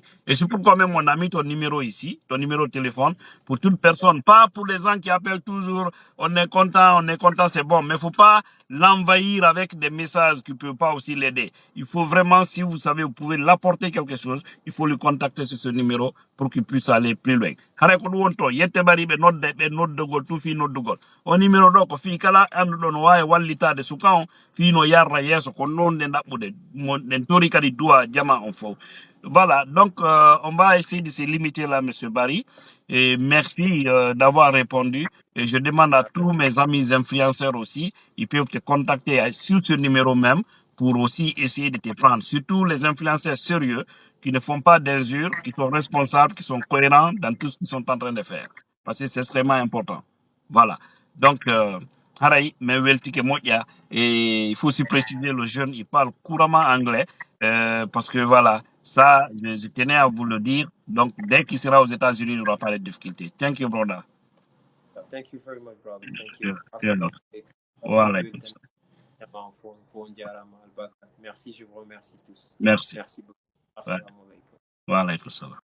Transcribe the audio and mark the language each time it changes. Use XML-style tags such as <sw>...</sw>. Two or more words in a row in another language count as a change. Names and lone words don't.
<fr>Et c'est pourquoi même on a mis ton numéro ici, ton numéro de téléphone, pour toute personne, pas pour les gens qui appellent toujours, on est content, c'est bon. Mais il ne faut pas l'envahir avec des messages qui ne peuvent pas aussi l'aider. Il faut vraiment, si vous savez, vous pouvez l'apporter quelque chose, il faut le contacter sur ce numéro pour qu'il puisse aller plus loin.</fr> <ff>O numéro ɗo ko fi kala anduɗo no wawi wallitade suka on fino yarra yeeso ko non nde ɗaɓɓude nden tori kadi duwa jama on fof.</ff> <fr>Voilà, donc on va essayer de se limiter là, Monsieur Barry. Et merci d'avoir répondu. Et je demande à tous mes amis influenceurs aussi, ils peuvent te contacter sur ce numéro même pour aussi essayer de te prendre. Surtout les influenceurs sérieux qui ne font pas d'injures, qui sont responsables, qui sont cohérents dans tout ce qu'ils sont en train de faire. Parce que c'est extrêmement important. Voilà. Donc,</fr> <ff>Haray, mais weltike moƴƴa.</ff> <fr>Et il faut aussi préciser, le jeune, il parle couramment anglais, parce que voilà, ça, je tenais à vous le dire. Donc, dès qu'il sera aux États-Unis, il n'aura pas de difficultés.</fr> <en>Thank you, brother. Thank you very much, brother. Thank you. Voilà.</en> <fr>Merci, je vous remercie tous. Merci. Merci beaucoup. Ouais.</fr> <ar>Assalamu alaikum. Wa alaykum salam.</ar>